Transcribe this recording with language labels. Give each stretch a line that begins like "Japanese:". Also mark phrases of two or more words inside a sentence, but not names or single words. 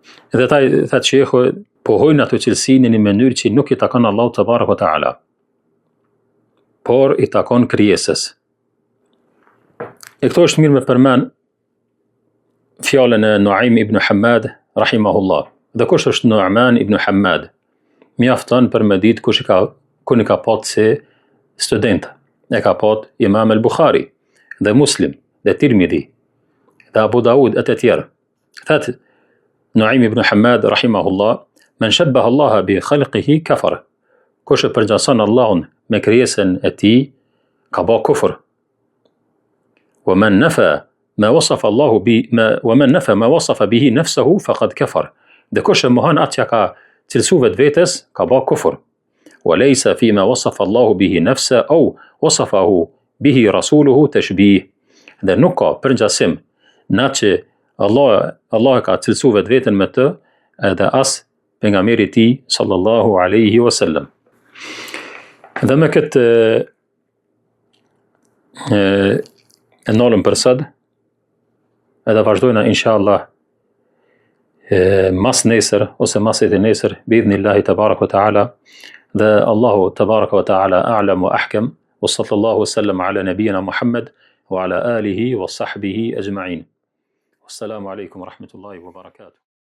Albanian: Dhe thot shehu, pohojnë ato cilësinë në një mënyrë që nuk I takon Allahu
Arabic: تبارك وتعالى,
Albanian: por I takon krijesës. E këto është mirë me përmend fjalën e Nuaim ibn Hammad rahimahullah. Dhe kush është Nu'man ibn Hammad? Mjafton për me ditë kush i ka pat si student. E ka pat Imam al-Bukhari dhe Muslim dhe Tirmidhi dhe Abu Daud e të tjerë.
Arabic: Thot Nuaim ibn Hammad رحمه الله من شبه الله بخلقه كفر.
Albanian: Kush e përngjason Allahun me krijesën e tij ka bë kufër.
Arabic: ومن نفى ما وصف الله ومن نفى ما وصف به نفسه فقد كفر.
Albanian: Dhe kush e mohon atë që ka cilësu vetes ka bë kufër.
Arabic: وليس فيما وصف الله به نفسه أو وصفه به رسوله تشبيه.
Albanian: Dhe nuk ka përngjasim në atë që Allah ka cilësu veten me të edhe as pejgamberi I tij
Arabic: صلى الله عليه وسلم.
Albanian: Dhe me këtë e nolëm për sot, edhe vazhdojna inshallah mas nesër ose maset e nesër
Arabic: بإذن الله تبارك وتعالى. Dhe الله تبارك وتعالى أعلم وأحكم وصلى الله وسلم على نبينا محمد وعلى آله وصحبه أجمعين. والسلام عليكم ورحمة الله وبركاته.